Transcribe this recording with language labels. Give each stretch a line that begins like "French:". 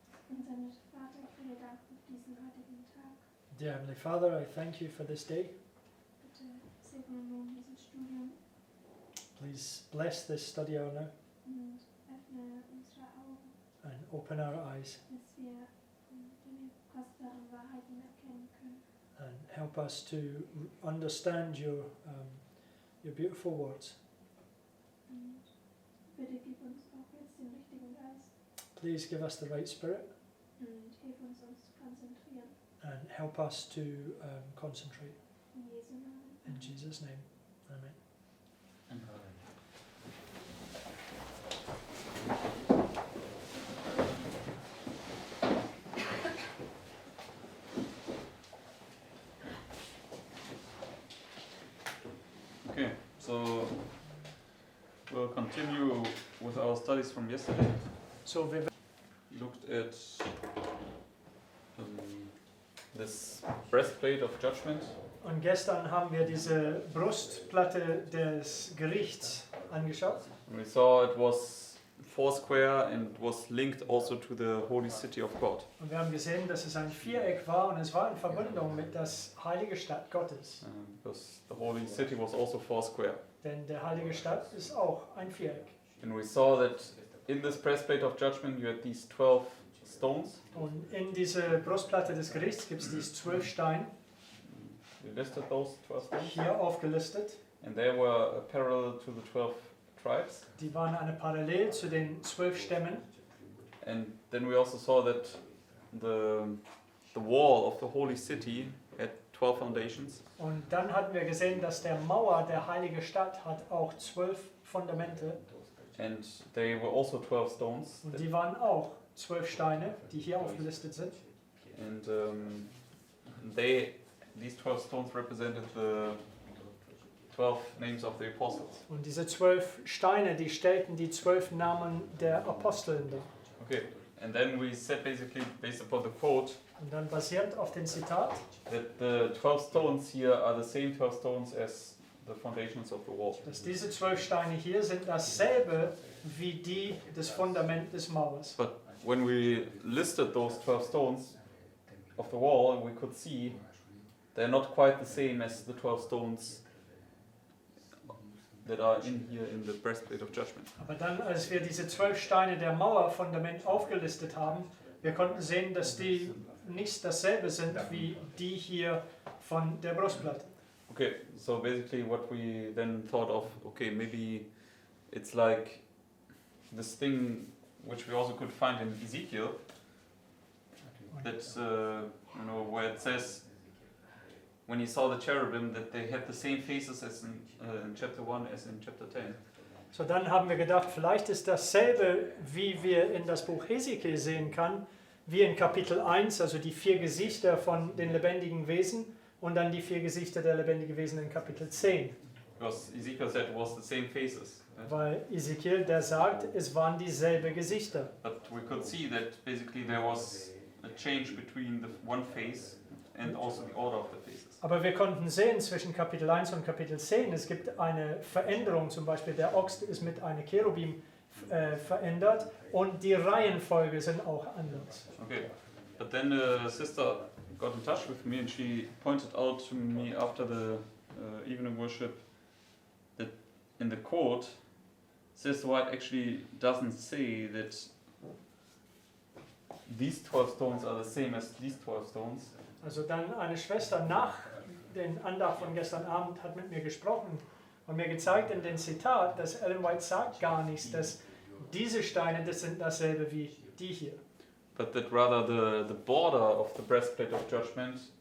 German: Unser Vater, ich will dir danken für diesen heutigen Tag.
English: Dear Heavenly Father, I thank you for this day.
German: Bitte segne nun dieses Studium
English: Please bless this study hour
German: und öffne unsere Augen,
English: and open our eyes
German: dass wir deine kostbaren Wahrheiten erkennen können.
English: and help us to understand your beautiful words.
German: Und bitte gib uns auch jetzt den richtigen Geist
English: Please give us the right spirit
German: und hilf uns, uns zu konzentrieren.
English: and help us to concentrate.
German: In Jesu Namen.
English: In Jesus' name, amen. Okay, so we'll continue with our studies from yesterday.
German: So wir
English: Looked at this breastplate of judgment.
German: Und gestern haben wir diese Brustplatte des Gerichts angeschaut.
English: We saw it was foursquare and was linked also to the holy city of God.
German: Und wir haben gesehen, dass es ein Viereck war und es war in Verbindung mit das heilige Stadt Gottes.
English: Because the holy city was also foursquare.
German: Denn der heilige Stadt ist auch ein Viereck.
English: And we saw that in this breastplate of judgment you had these 12 stones.
German: Und in diese Brustplatte des Gerichts gibt es diese 12 Steine,
English: We listed those 12 stones.
German: hier aufgelistet.
English: And they were parallel to the 12 tribes.
German: Die waren eine Parallel zu den 12 Stämmen.
English: And then we also saw that the wall of the holy city had 12 foundations.
German: Und dann hatten wir gesehen, dass der Mauer der heiligen Stadt hat auch 12 Fundamente.
English: And they were also 12 stones.
German: Und die waren auch 12 Steine, die hier aufgelistet sind.
English: And these 12 stones represented the 12 names of the apostles.
German: Und diese 12 Steine, die stellten die 12 Namen der Aposteln dar.
English: Okay, and then we said basically, based upon the quote,
German: Und dann basierend auf dem Zitat,
English: that the 12 stones here are the same 12 stones as the foundations of the wall.
German: dass diese 12 Steine hier sind dasselbe wie die des Fundament des Mauers.
English: But when we listed those 12 stones of the wall, we could see they're not quite the same as the 12 stones that are in here in the breastplate of judgment.
German: Aber dann, als wir diese 12 Steine der Mauerfundament aufgelistet haben, wir konnten sehen, dass die nicht dasselbe sind wie die hier von der Brustplatte.
English: Okay, so basically what we then thought of, okay, maybe it's like this thing which we also could find in Ezekiel, that, where it says, when he saw the cherubim, that they had the same faces as in chapter 1 as in chapter 10.
German: So, dann haben wir gedacht, vielleicht ist dasselbe, wie wir in das Buch Hesekiel sehen kann, wie in Kapitel 1, also die 4 Gesichter von den lebendigen Wesen und dann die 4 Gesichter der lebendigen Wesen in Kapitel 10.
English: Because Ezekiel said it was the same faces.
German: Weil Ezekiel, der sagt, es waren dieselbe Gesichter.
English: But we could see that basically there was a change between the one face and also the order of the faces.
German: Aber wir konnten sehen, zwischen Kapitel 1 und Kapitel 10, es gibt eine Veränderung, zum Beispiel der Ochs ist mit einem Cherubim verändert und die Reihenfolge sind auch anders.
English: Okay, but then the sister got in touch with me and she pointed out to me after the evening worship that in the quote, Sister White actually doesn't say that these 12 stones are the same as these 12 stones.
German: Also dann eine Schwester nach den Andacht von gestern Abend hat mit mir gesprochen und mir gezeigt in dem Zitat, dass Ellen White sagt gar nichts, dass diese Steine, das sind dasselbe wie die hier.
English: But that rather the border of the breastplate of judgment